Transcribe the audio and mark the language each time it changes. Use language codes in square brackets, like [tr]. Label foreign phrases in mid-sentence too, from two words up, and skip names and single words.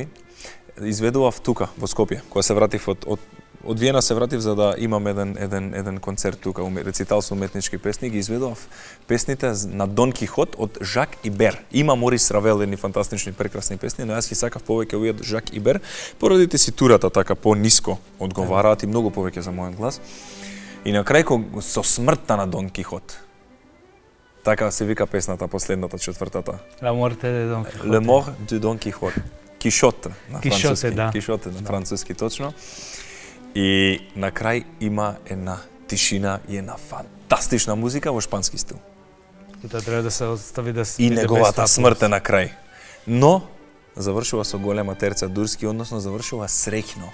[mk] Изведував тука во Скопје, кога се вратив од Виена се вратив за да имам еден концерт тука, рецитал со уметнички песни, ги изведував песните на Дон Кихот од Жак Ибер. Има Морис Равел едни фантастични прекрасни песни, но јас ги сакав повеќе овие од Жак Ибер, поради теситурата така по-ниско одговараат и многу повеќе за мојот глас. И на крај со смртта на Дон Кихот. Така се вика песната, последната, четвртата. [fr] La morte de Don Quixote. Le mort de Don Quixote. [mk] Кишот на француски. Да. Кишоте на француски, точно. И на крај има една тишина и една фантастична музика во шпански стил. И тоа треба да се остави да се И биде неговата без смрт е на крај. Но завршува со голема терца Дурски, односно завршува среќно.